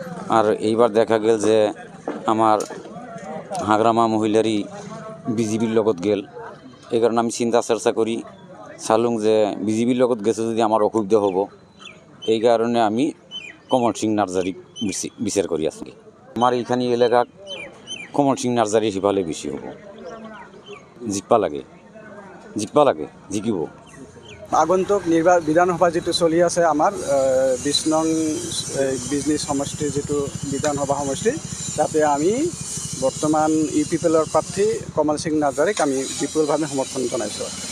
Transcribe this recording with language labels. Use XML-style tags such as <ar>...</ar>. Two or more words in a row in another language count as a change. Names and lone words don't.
<bn>আর এইবার দেখা গেল যে আমার হাগ্রামা মহিলারই বিজেপির লগত গেল। এই কারণে আমি চিন্তা চর্চা করি চালুং যে বিজেপির লগত গেছে যদি আমার অসুবিধা হব, এই কারণে আমি কমল সিং নার্জারি বিচার করি আজকে। আমার এইখানি এলাকা কমল সিং নার্জারি সিফালে বেশি হব, জিতবা লাগে জিকিব।</bn> <as>আগন্তুক বিধানসভা যেটো চলি আছে আমাৰ ২০ নং বিজনেছ সমষ্টিৰ যিটো বিধানসভা সমষ্টি, তাতে আমি বৰ্তমান UPPLৰ প্ৰাৰ্থী কমল সিং নাৰ্জাৰীক আমি বিপুলভাৱে সমৰ্থন জনাইছোঁ।</as>